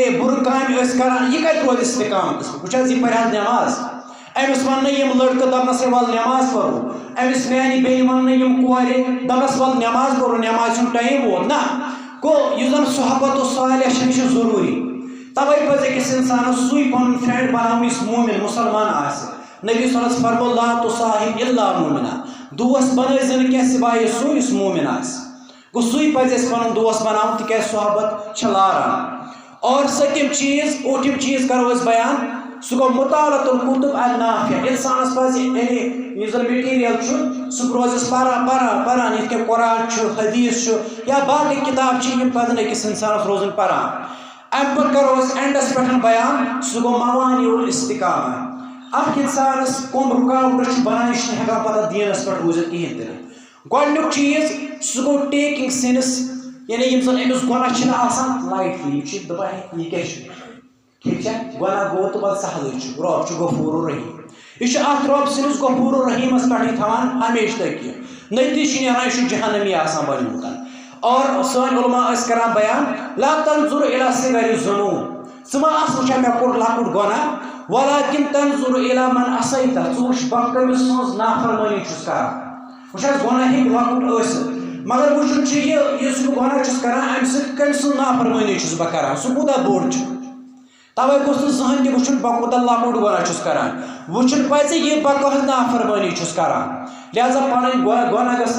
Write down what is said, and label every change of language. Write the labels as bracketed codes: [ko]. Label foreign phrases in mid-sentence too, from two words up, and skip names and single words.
[ks] بُرٕ کامہِ ٲسۍ کران یہِ کتہِ روزِ استقامتس وٕچھ حظ یہِ پرِ حظ نٮ۪ماز أمِس وننہٕ یِم لڑکہٕ دپنس ہے ول نٮ۪ماز پرو أمِس میانہِ بیٚنہِ وننہٕ یِم کورِ دپنس ول نٮ۪ماز پرو نٮ۪مازِ ہُنٛد ٹایم ووت نہ گوٚو یُس زن [ar] صحبت الصالح [ks] چھِ یہِ چھِ ضروٗری توے پزِ أکِس انسانس سُے پنُن فرینڈ بناوُن یُس مومِن مُسلمان آسہِ نبی [ar] صلی اللہ علیہ وسلم [ks] فرمو [ar] لا تصاحب الا مومنا [ks] دوس بنٲیزِ نہٕ کینٛہہ سِوایے سُے یُس مومِن آسہِ گوٚو سُے پزِ اَسہِ پنُن دوس بناوُن تِکیازِ صحبت چھِ لاران اور سٔتِم چیٖز ٲٹھِم چیٖز کرو أسۍ بیان سہ گو [ar] مطالعۃ الکتب النافع [ks] انسانس پز یعنی زن میٹیریل سہ روزس پران یت کہ قرآن حدیث یا باقی کتاب یم پزن أکس انسانس روزن پران ام پتہ کرو اینڈس پہ بیان سہ گو [ar] موانع الاستقامہ [ks] اخ انسانس کم رکاوٹ بنان یہ ہیکان پتہ دینس پہ روزت کہین تہ گۄڈنیُک چیز سہ گو [en] taking sins [ks] یعنی یم زن أمس گۄناہ چھِنہٕ آسان لایٹلی یہِ چھِ دپان یہِ کیاہ چھُ [ur] ٹھیک ہے [ks] گناہ گو تو پتہ سہل [ar] رب غفور الرحیم [ks] یہ ات رب سندس غفور الرحیمس پہ تھوان ہمیشہ تکی نتیجہ نیران یہ جہنمی آسان بنیومت اور سن علماء کران بیان [ar] لا تنظر الى صغر الذنوب [ks] ثم وچھان مے کوٚر لۄکُٹ گۄناہ ولكن [ar] تنظر الى من عصیت [ks] ژٕ وٕچھ بہٕ کٔمِس سٕنٛز نافرمٲنی چھُس کران وٕچھ حظ گۄناہ ہیٚکہِ لۄکُٹ ٲسِتھ مگر وٕچھُن چھُ یہِ یُس بہٕ گۄناہ چھُس کران اَمہِ سۭتۍ کٔمۍ سٕنٛز نافرمٲنی چھُس بہٕ کران سُہ کوٗتاہ بوٚڑ چھُ توے گوٚژھ نہٕ زٕہٕنۍ تہِ وٕچھُن بہٕ کوٗتاہ لۄکُٹ گۄناہ چھُس کران وٕچھُن پزِ یہِ بہٕ کۄس نافرمٲنی چھُس کران لہذا پنٕنۍ گۄناہ گژھن